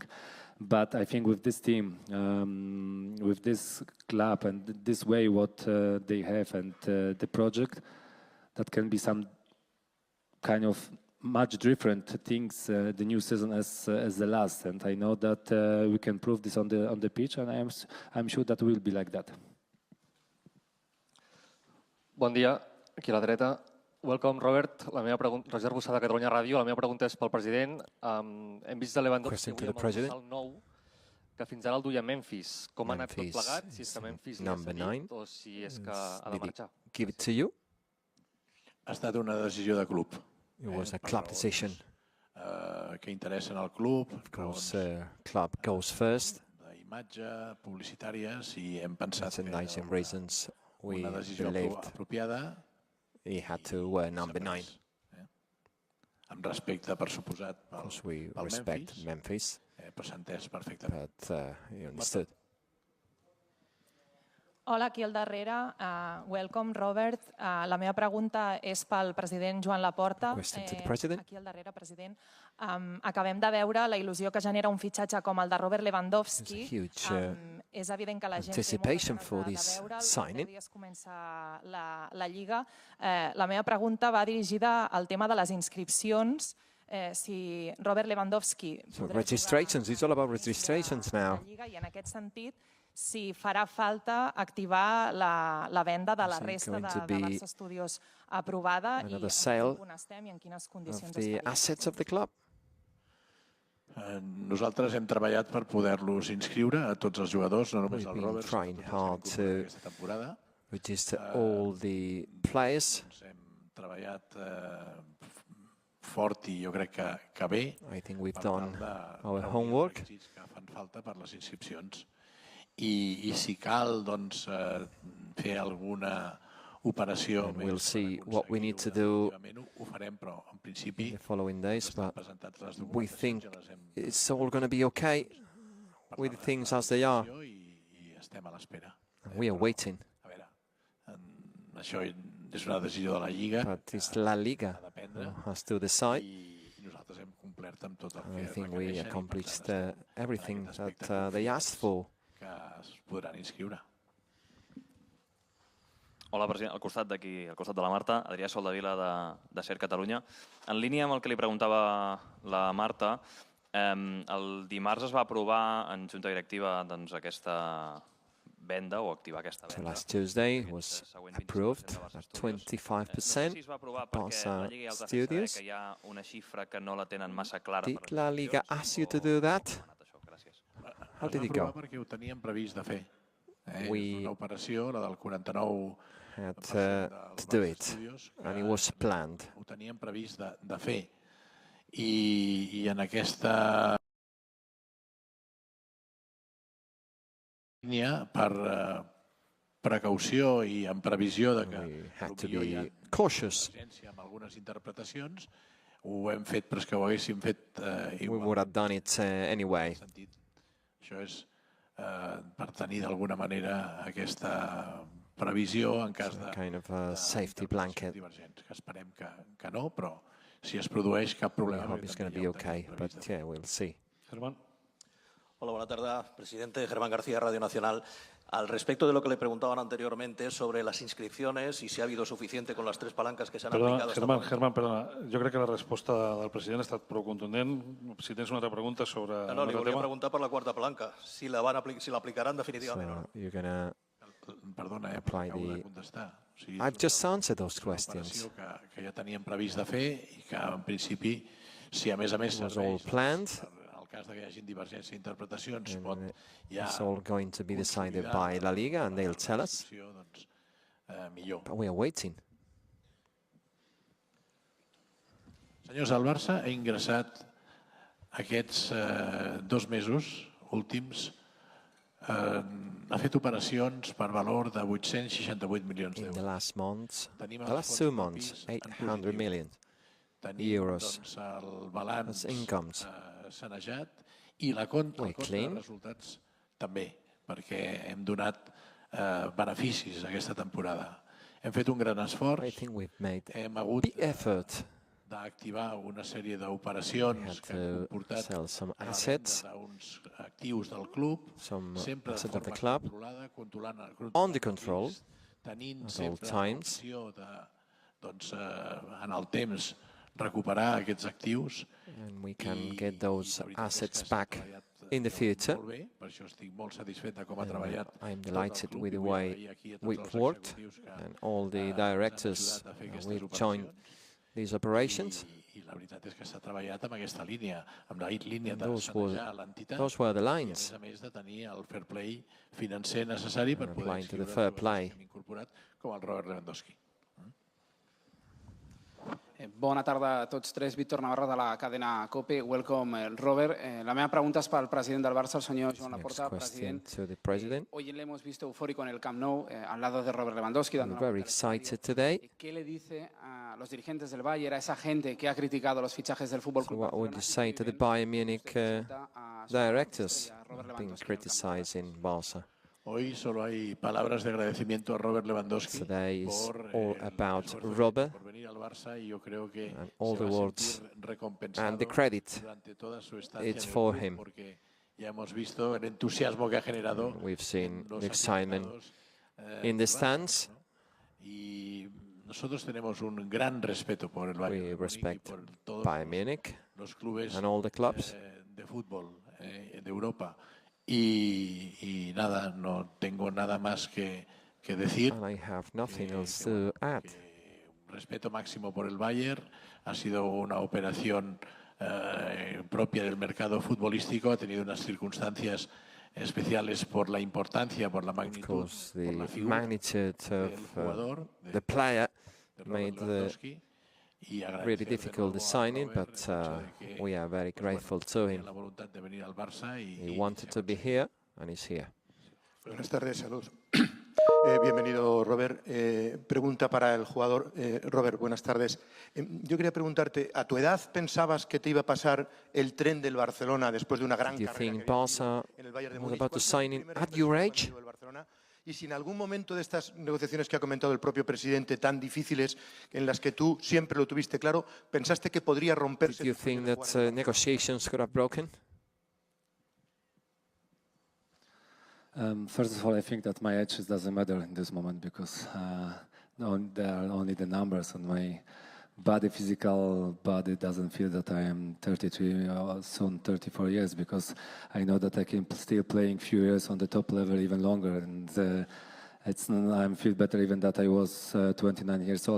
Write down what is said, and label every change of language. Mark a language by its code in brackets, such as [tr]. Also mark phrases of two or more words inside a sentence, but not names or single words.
[en] But I think with this team, with this club and this way what they have and the project, that can be some kind of much different things the new season as the last. And I know that we can prove this on the pitch, and I'm sure that will be like that. [ca] Bon dia, aquí a la dreta. [en] Welcome, Robert. [ca] La meva pregunta, Roger Bussà de Catalunya Ràdio. La meva pregunta és pel president. Hem vist de Lewandowski avui amb el dorsal 9, que fins ara el duia Memphis. Com ha anat tot plegat? Si és que Memphis li ha cedit o si és que ha de marxar. [en] Give it to you? [ca] Ha estat una decisió de club. [en] It was a club decision. [ca] Que interessen al club. [en] Of course, club goes first. [ca] D'imatge, publicitàries, i hem pensat que era una decisió apropiada. [en] He had to wear number 9. [ca] Amb respecte, per suposat, pel Memphis. Però s'ha entès perfectament. [en] But he understood. [ca] Hola, aquí al darrere. Welcome, Robert. La meva pregunta és pel president Joan Laporta. Aquí al darrere, president. Acabem de veure la il·lusió que genera un fitxatge com el de Robert Lewandowski. És evident que la gent té moltes ganes de veure. Dies comença la Lliga. La meva pregunta va dirigida al tema de les inscripcions. Si Robert Lewandowski [en] registrations, it's all about registrations now. [ca] I en aquest sentit, si farà falta activar la venda de la resta de Barça Studios aprovada i on estem i en quines condicions estaríem. Nosaltres hem treballat per poder-los inscriure a tots els jugadors, no només el Robert, aquesta temporada. [en] Register all the players. [ca] Hem treballat fort i jo crec que bé. [en] I think we've done our homework. [ca] Que fan falta per les inscripcions. I si cal fer alguna operació més, [en] we'll see what we need to do [ca] ho farem, però en principi [en] in the following days, but we think it's all going to be okay with things as they are. [ca] I estem a l'espera. [en] We are waiting. [ca] A veure, això és una decisió de la Lliga. [en] But it's la Liga who has to decide. [ca] I nosaltres hem complert amb tot el que [en] I think we accomplished everything that they asked for. [ca] Que es podran inscriure. Hola, president. Al costat d'aquí, al costat de la Marta, Adrià Soldevila de SER Catalunya. En línia amb el que li preguntava la Marta, el dimarts es va aprovar en Junta Directiva aquesta venda o activar aquesta venda. [en] So last Tuesday was approved at 25% Barça Studios. [ca] Que hi ha una xifra que no la tenen massa clara. [en] Did La Liga ask you to do that? How did it go? [ca] Perquè ho teníem previst de fer. Una operació, la del 49%. [en] Had to do it, and it was planned. [ca] Ho teníem previst de fer. I en aquesta línia, per precaució i en previsió de que hi ha presència amb algunes interpretacions, ho hem fet, però és que ho haguéssim fet igual. [en] We would have done it anyway. [ca] Això és per tenir d'alguna manera aquesta previsió en cas de [en] safety blanket. [ca] divergents, que esperem que no, però si es produeix cap problema. [en] We hope it's going to be okay, but yeah, we'll see. Germán. [es] Hola, buena tarde, presidente. Germán García, Radio Nacional. Al respecto de lo que le preguntaban anteriormente sobre las inscripciones y si ha habido suficiente con las tres palancas que se han aplicado. [ca] Germán, perdona. Jo crec que la resposta del president ha estat prou contundent. Si tens una altra pregunta sobre No, li volia preguntar per la quarta palanca, si l'aplicaran definitivament o no. [en] You're going [ca] Perdona, [en] apply [ca] acabo de [en] the... [ca] contestar. O sigui, [en] I've just answered those questions. [ca] que ja teníem previst de fer i que, en principi, si a més [en] was all planned. [ca] el cas que hi hagi divergència d'interpretacions, pot ja... [en] It's all going to be decided by La Liga and they'll tell us. [ca] millor. [en] But we are waiting. [ca] Senyors, el Barça ha ingressat aquests 2 mesos últims, ha fet operacions per valor de 868 milions d'euros. [en] In the last months, the last 2 months, 800 million euros [ca] el balanç [en] as incomes. [ca] sanejat i el compte de resultats també, perquè hem donat beneficis aquesta temporada. Hem fet un gran esforç, hem hagut d'activar una sèrie d'operacions que han comportat uns actius del club, sempre de forma controlada, controlant tenint sempre l'opció de, en el temps, recuperar aquests actius. [en] And we can get those assets back in the future. I'm delighted with the way we've worked and all the directors will join these operations. And those were the lines. Applying to the fair play. [ca] Com el Robert Lewandowski. Bona tarda a tots tres. Víctor Navarro de la cadena COPE. [en] Welcome, Robert. [ca] La meva pregunta és pel president del Barça, el senyor Joan Laporta. President, [es] hoy le hemos visto eufórico en el Camp Nou, al lado de Robert Lewandowski. [en] Very excited today. [es] ¿Qué le dice a los dirigentes del Bayern, a esa gente que ha criticado los fichajes del Fútbol Club Barcelona? [en] What would you say to the Bayern Munich directors being criticizing Barca? [es] Hoy solo hay palabras de agradecimiento a Robert Lewandowski [en] Today is [es] por [en] all about Robert [es] por venir al Barça y yo creo que [en] and all the words [es] recompensado [en] and the credit [es] durante toda su estancia [en] it's [es] en el [en] for [es] club [en] him. [es] Porque ya hemos visto el entusiasmo que ha generado. [en] We've seen the excitement in the stands. [es] Y nosotros tenemos un gran respeto por el Bayern. [en] We respect Bayern Munich [es] los clubes [en] and all the clubs [es] de fútbol de Europa. Y nada, no tengo nada más que decir. [en] And I have nothing else to add. [es] Respeto máximo por el Bayern. Ha sido una operación propia del mercado futbolístico. Ha tenido unas circunstancias especiales por la importancia, por la magnitud, por la figura del jugador, [en] the player made really difficult the signing, but we are very grateful to him. He wanted to be here, and he's here. [es] Buenas tardes, saludos. Bienvenido, Robert. Pregunta para el jugador. Robert, buenas tardes. Yo quería preguntarte, ¿a tu edad pensabas que te iba a pasar el tren del Barcelona después de una gran carrera en el Bayern de [en] was [es] Múnich? [en] about to sign in at your age? [es] Y si en algún momento de estas negociaciones que ha comentado el propio presidente, tan difíciles, en las que tú siempre lo tuviste claro, pensaste que podría romperse? [en] Did you think that negotiations could have broken? First of all, I think that my age doesn't matter in this moment because there are only the numbers on my body. Physical body doesn't feel that I am 33 or soon 34 years because I know that I can still playing few years on the top level even longer, and I feel better even that I was 29 years old.